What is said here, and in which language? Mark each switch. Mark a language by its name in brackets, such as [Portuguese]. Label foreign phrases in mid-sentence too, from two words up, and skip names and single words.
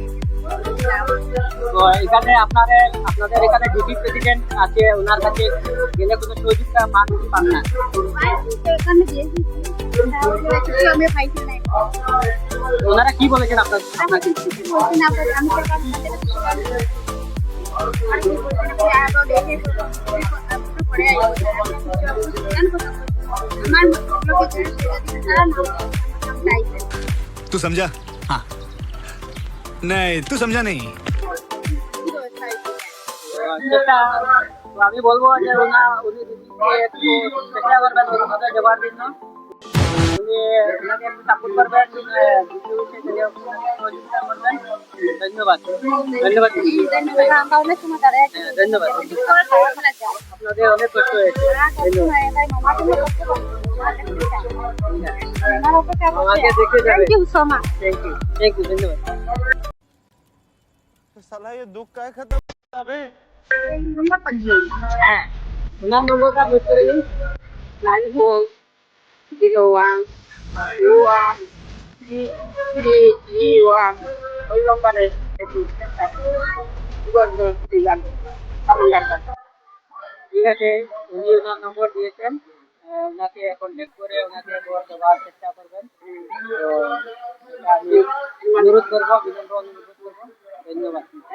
[Bangla] তো এখানে আপনাদের এখানে ডিপি প্রেসিডেন্ট আছে ওনার কাছে গেলে কোনো সহযোগিতা পান কি পান না এখানে দিয়েছি কিছু আমি পাইছি না ওনারা কি বলেছেন আপনাকে কিছু বলছি না আমি [Hindi] तू समझा हाँ नहीं तू समझा नहीं [Bangla] যেটা তো আমি বলবো যে উনি দিদিকে একটু চেষ্টা করবেন ওনাকে দেওয়ার জন্য উনি ওনাকে একটু সাপোর্ট করবেন সহযোগিতা করবেন ধন্যবাদ ধন্যবাদ দিদি। আমরা অনেক সময় দাঁড়ায় হ্যাঁ, ধন্যবাদ আপনাদের অনেক কষ্ট হয়েছে আমাকে দেখে যাবে [English] thank you so much thank you ধন্যবাদ [Hindi] साला ये दुख का खत्म अबे [Bangla] হ্যাঁ ওনার নম্বরটা নোট করে নিন 940131 ওই নম্বরে একটু ঠিক আছে উনি ওনার নম্বর দিয়েছেন ওনাকে কন্ট্যাক্ট করে ওনাকে দেওয়ার চেষ্টা করবেন তো আমি অনুরোধ করবো বিনম্র অনুরোধ করবো ধন্যবাদ